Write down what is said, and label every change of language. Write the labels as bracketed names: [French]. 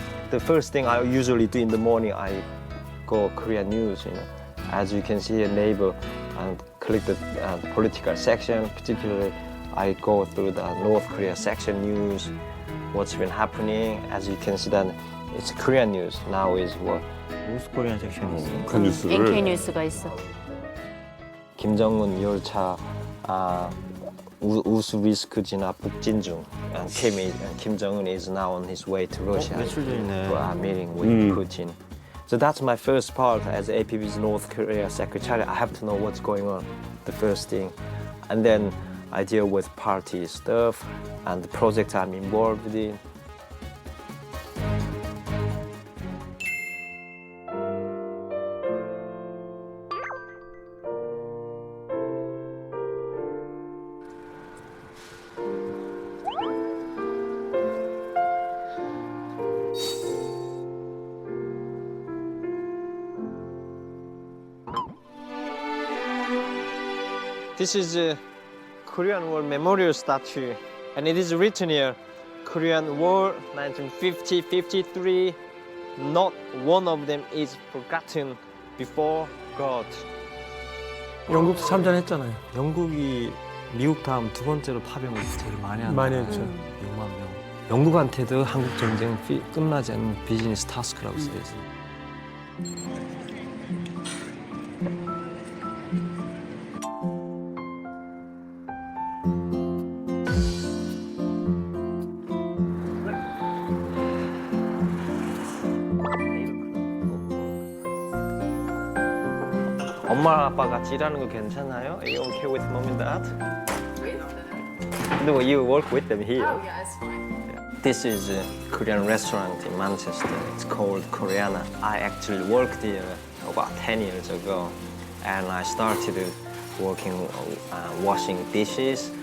[English] The first thing I usually do in the morning, I go Korean news. You know, as you can see, a neighbor and click the political section. Particularly, I go through the North Korea section news, what's been happening. As you can see, that it's Korean news now. Is what [Korean] 노스 코리안 섹션이 있어요. 북한 뉴스를 NK 뉴스가 있어. 김정은 열차 우수 리스크 진압 북진 중. [English] Kim Jong-un is now on his way to Russia [Korean] 며칠 전이네. [English] for a meeting with Putin. So that's my first part as APB's North Korea secretary. I have to know what's going on, the first thing. And then I deal with party stuff and the project I'm involved in. This is a Korean War Memorial Statue, and it is written here, Korean War 1950-53, not one of them is forgotten before God. [Korean] 영국도 참전했잖아요. 영국이 미국 다음 두 번째로 파병을 제일 많이 한 많이 나라예요. 했죠. 6만 명. 영국한테도 한국 전쟁 끝나지 않는 비즈니스 타스크라고 쓰여 있어요. 엄마 아빠 같이 일하는 거 괜찮아요? [English] Are you okay with mom and dad? No, you work with them here. Oh, yeah, it's fine. This is a Korean restaurant in Manchester. It's called Koreana. I actually worked here about 10 years ago, and I started working washing dishes.